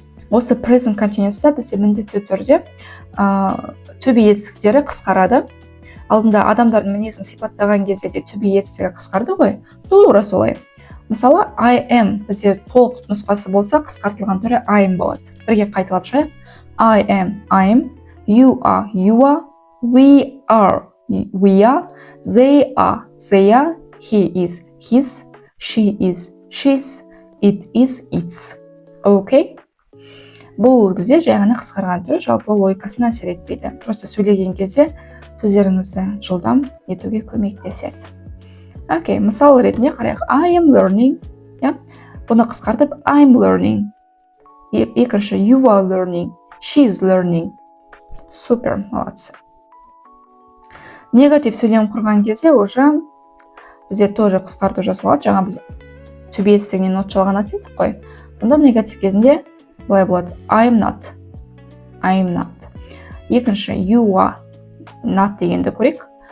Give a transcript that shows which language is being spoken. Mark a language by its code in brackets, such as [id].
[kk] Осы present continuous'та бізде міндетті түрде to be етістіктері қысқарады. Алдында адамдардың мінезін сипаттаған кезде де to be етістігі қысқарды ғой. Тура солай. Мысалы, I am бізде толық нұсқасы болса, қысқартылған түрі I am болады. Бірге қайталап шығайық. [en] I am, you are, we are, they are, he is, his, she is, she's, it is, its. Окей? [kk] Бұл бізде жай ғана қысқарған түрі жалпы логикасына әсер етпейді. [ru] Просто [kk] сөйлеген кезде сөздеріңізді жылдам етуге көмектеседі. Окей, мысал ретінде қарайық. [en] I am learning. [kk] Бұны қысқартып [en] I'm learning. [kk] Екінші [en] you are learning. She is learning. [ru] Супер, молодцы. [kk] негатив сөйлем құрған кезде [ru] уже [kk] бізде [ru] тоже [kk] қысқарту жасалады. Жаңа біз to be етістігінен not жалған айтып қой. Сонда негатив кезінде былай болады. [en] I'm not. [kk] Екінші, you are not дегенді көрейік.